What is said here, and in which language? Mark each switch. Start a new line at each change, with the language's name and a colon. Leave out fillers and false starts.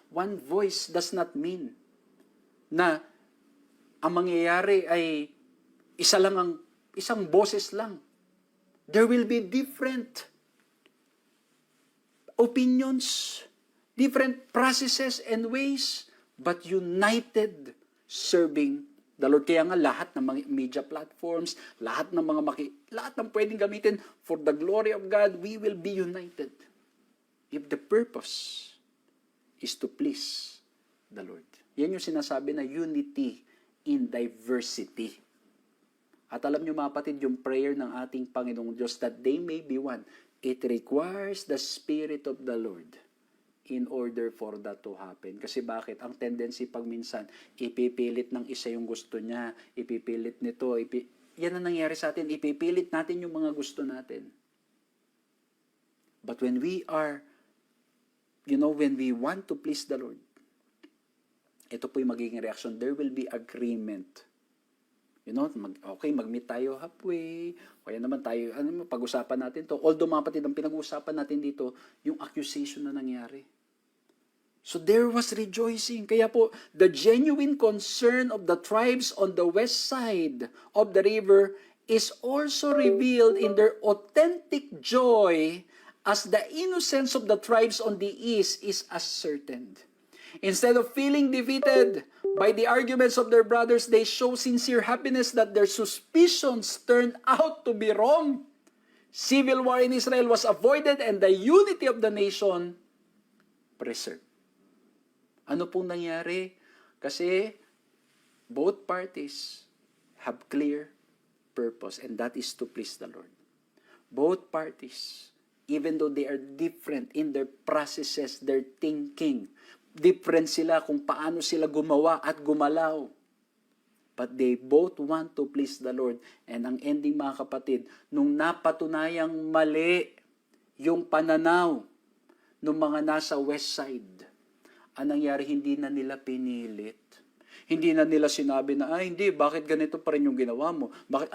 English: One voice does not mean
Filipino: na ang mangyayari ay isang boses lang.
English: There will be different opinions, different processes and ways, but united serving the Lord.
Filipino: Kaya nga lahat ng mga media platforms, lahat ng pwedeng gamitin
English: for the glory of God, we will be united. If the purpose is to please the Lord.
Filipino: Yan yung sinasabi na unity in diversity. At alam nyo mga kapatid, yung prayer ng ating Panginoong Diyos
English: that they may be one, it requires the Spirit of the Lord in order for that to happen.
Filipino: Kasi bakit? Ang tendency pag minsan, ipipilit ng isa yung gusto niya, ipipilit nito, yan ang nangyari sa atin, ipipilit natin yung mga gusto natin.
English: But when we are, when we want to please the Lord,
Filipino: ito po yung magiging reaction.
English: There will be agreement.
Filipino: Mag-meet tayo halfway, kaya naman tayo, pag-usapan natin to. Although mga kapatid, ang pinag-usapan natin dito, yung accusation na nangyari.
English: So there was rejoicing.
Filipino: Kaya po,
English: the genuine concern of the tribes on the west side of the river is also revealed in their authentic joy as the innocence of the tribes on the east is ascertained. Instead of feeling defeated by the arguments of their brothers, they show sincere happiness that their suspicions turned out to be wrong. Civil war in Israel was avoided and the unity of the nation preserved.
Filipino: Ano pong nangyari? Kasi
English: both parties have clear purpose, and that is to please the Lord. Both parties, even though they are different in their processes, their thinking, different
Filipino: sila kung paano sila gumawa at gumalaw.
English: But they both want to please the Lord.
Filipino: And ang ending mga kapatid, nung napatunayang mali yung pananaw ng mga nasa west side, ang nangyari, hindi na nila pinilit. Hindi na nila sinabi na, hindi, bakit ganito pa rin yung ginawa mo? Bakit?